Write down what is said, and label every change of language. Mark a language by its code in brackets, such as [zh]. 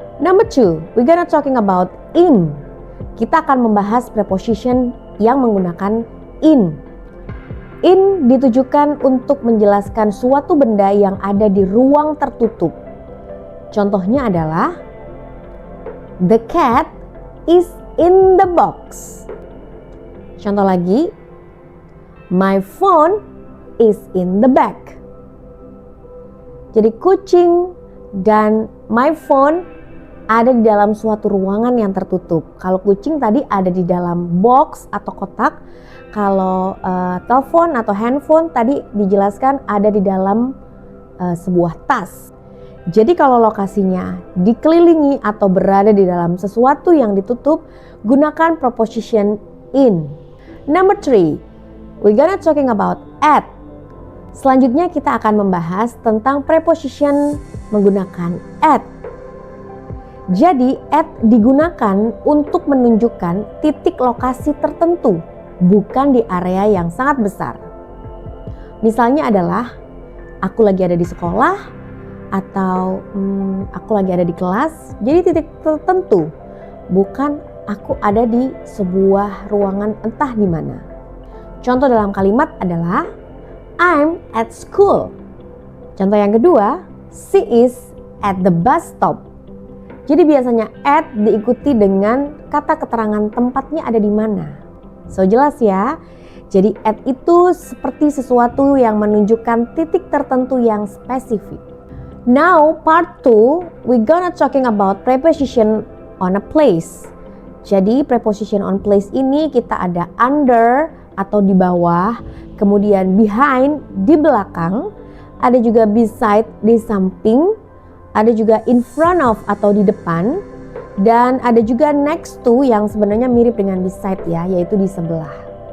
[en] Number 2, we're gonna talking about in. [id] Kita akan membahas preposition yang menggunakan in. In ditujukan untuk menjelaskan suatu benda yang ada di ruang tertutup. Contohnya adalah [en] the cat is in the box. [id] Contoh lagi, [en] my phone is in the bag. [id] Jadi kucing dan [en] my phone [id] ada di dalam suatu ruangan yang tertutup. Kalau kucing tadi ada di dalam box atau kotak. Kalau telepon atau handphone tadi dijelaskan ada di dalam sebuah tas. Jadi kalau lokasinya dikelilingi atau berada di dalam sesuatu yang ditutup, gunakan preposition in. [en] Number 3, we're gonna talking about at. [id] Selanjutnya kita akan membahas tentang preposition menggunakan at. Jadi at digunakan untuk menunjukkan titik lokasi tertentu, bukan di area yang sangat besar. Misalnya adalah aku lagi ada di sekolah, atau aku lagi ada di kelas, jadi titik tertentu, bukan aku ada di sebuah ruangan entah di mana. Contoh dalam kalimat adalah [en] I'm at school. [id] Contoh yang kedua, [en] she is at the bus stop. [id] Jadi biasanya at diikuti dengan kata keterangan tempatnya ada di mana. So jelas ya. Jadi at itu seperti sesuatu yang menunjukkan titik tertentu yang spesifik. [en] Now part 2, we're gonna talking about preposition on a place. [id] Jadi preposition on place ini kita ada under atau di bawah, kemudian behind di belakang, ada juga beside di samping, ada juga in front of atau di depan, dan ada juga next to yang sebenarnya mirip dengan beside ya, yaitu di sebelah.